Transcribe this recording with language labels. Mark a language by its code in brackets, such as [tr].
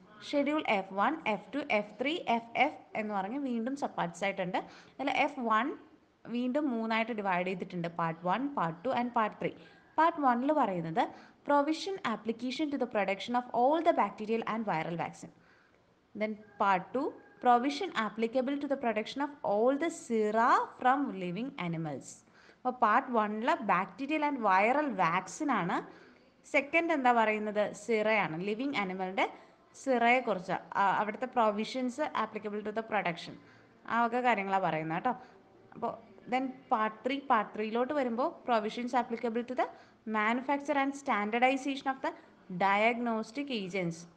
[ml] Schedule F1, F2, F3, FF എന്ന് പറഞ്ഞ് വീണ്ടും സബ് പാർട്സ് ആയിട്ടുണ്ട്. അതിൽ F1 വീണ്ടും 3ആയിട്ട് ഡിവൈഡ് ചെയ്തിട്ടുണ്ട്. Part 1, part 2 and part 3. [en] Part 1 പറയുന്നത് provision application to the production of all the bacterial and viral vaccine. Then part 2, provision applicable to the production of all the sera from living animals. [ml] അപ്പോൾ part 1 bacterial and viral vaccine ആണ്. Second എന്താ പറയുന്നത്? സിറയാണ്. Living ആനിമലിൻ്റെ സിറയെക്കുറിച്ച്, അവിടുത്തെ [en] provisions applicable to the production, [ml] ആ വക കാര്യങ്ങളാണ് പറയുന്നത് കേട്ടോ. അപ്പോൾ ദെൻ പാർട്ട് 3 വരുമ്പോൾ [en] Provisions applicable to the manufacture and standardisation of the diagnostic agents.